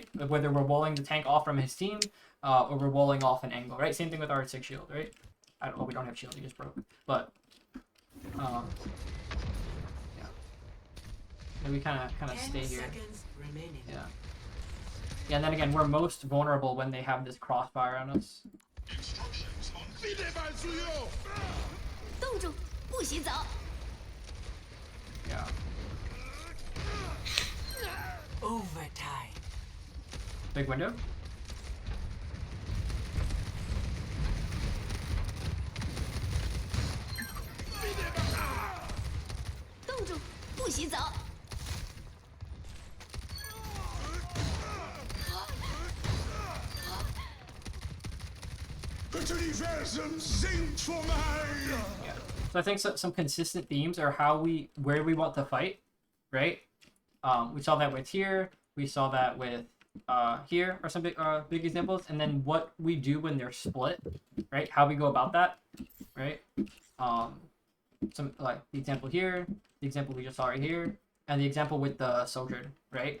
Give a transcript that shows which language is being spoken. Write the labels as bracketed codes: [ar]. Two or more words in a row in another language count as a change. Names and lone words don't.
[en] Whether we're walling the tank off from his team, or we're walling off an angle, right? Same thing with our 6 shield, right? I don't know. We don't have shield. He just broke. But, yeah. And we kind of 10 stay here. seconds remaining. Yeah. Yeah, and then again, we're most vulnerable when they have this crossfire on us. [zh] 冻住，不许走！ [en] Yeah. Overtime. Big window. [zh] 冻住，不许走！ [nl] Het universum zingt voor mij. [en] So I think some consistent themes are where we want to fight, right? We saw that with here. We saw that with here are some big examples, and then what we do when they're split, right? How we go about that, right? Some like the example here, the example we just saw right here, and the example with the sojourn, right?